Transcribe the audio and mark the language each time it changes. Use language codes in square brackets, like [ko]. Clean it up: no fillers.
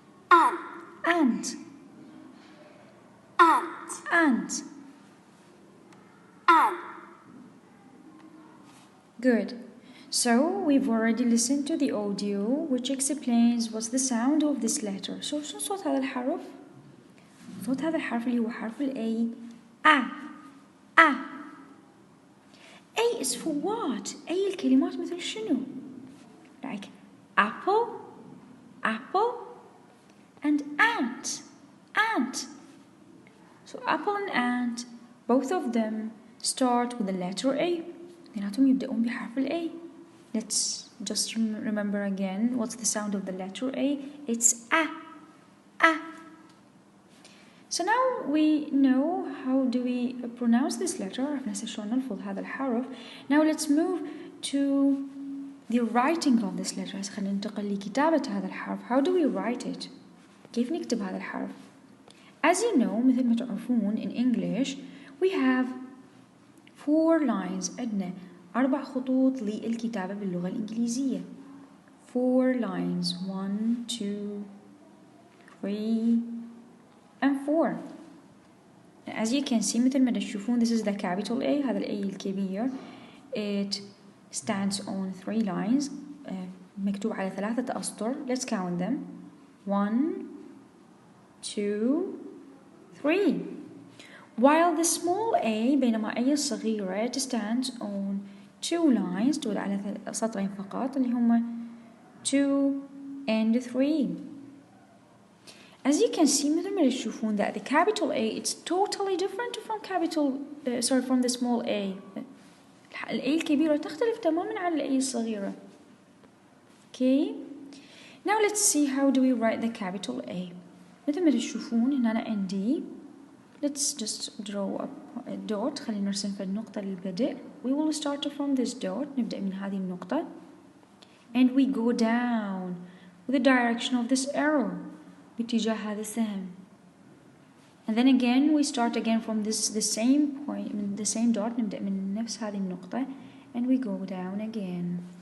[en] Ant. Ant. Ant. Ant. Ant. Good. So we've already listened to the audio which explains what's the sound of this letter. [ar] So شو صوت هذا الحرف؟ صوت هذا الحرف اللي هو حرف ال A. [en] A. A. A is for what? A الكلمات مثل شنو؟ Like apple, apple, and ant. Ant. So apple and ant, both of them start with the letter A. [ar] اثنيناتهم يبدأون بحرف ال A. [en] Let's just remember again what's the sound of the letter A. It's A. A. So now we know how do we pronounce this letter. [ar] عرفنا شلون نلفظ هذا الحرف. [en] Now let's move to the writing of this letter. [ar] خلينا ننتقل لكتابة هذا الحرف. [en] How do we write it? كيف نكتب هذا الحرف? As you know, مثل ما تعرفون in English we have 4 lines. [ar] عندنا 4 خطوط للكتابة باللغة الإنجليزية. [en] 4 lines. 1, 2, 3 and 4. As you can see مثل ما تشوفون this is the capital A. هذا ال A الكبير. It stands on 3 lines. مكتوب على 3 أسطر. Let's count them. 1, 2, 3. While the small a بينما A الصغيرة it stands on 2 lines. [ar] تدل على سطرين فقط اللي هما 2 and 3. [en] As you can see مثل ما تشوفون that the capital A it's totally different from from the small a. [ar] ال A الكبيرة تختلف تماما عن ال A الصغيرة. [en] Okay. Now let's see how do we write the capital A. [ar] مثل ما تشوفون هنا أنا عندي. [en] Let's just draw a dot. [ar] خلينا نرسم في النقطة للبدء. [en] We will start from this dot. [ar] نبدأ من هذه النقطة. [en] And we go down with the direction of this arrow. باتجاه هذا السهم. And then again we start again from the same point, من the same dot. نبدأ من نفس هذه النقطة. And we go down again.